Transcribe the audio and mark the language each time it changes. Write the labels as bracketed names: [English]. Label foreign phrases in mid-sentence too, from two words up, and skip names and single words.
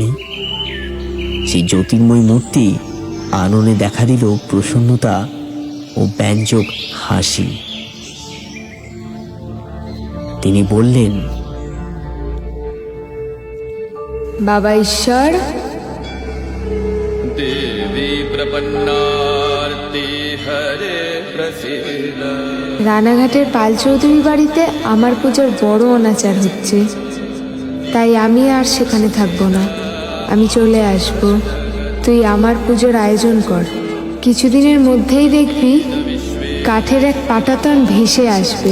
[Bangla] সেই জ্যোতির্ময়ী মূর্তি আননে দেখা দিল প্রসন্নতা ও ব্যঞ্জক হাসি। তিনি বললেন, বাবা ঈশ্বর, [Sanskrit] देवी प्रपन्नार्ति हरे प्रसीद। [Bangla] রানাঘাটের পাল চৌধুরী বাড়িতে আমার পুজোর বড় অনাচার হচ্ছে, তাই আমি আর সেখানে থাকবো না। আমি চলে আসব। তুই আমার পুজোর আয়োজন কর। কিছুদিনের মধ্যেই দেখবি কাঠের এক পাটাতন ভেসে আসবে।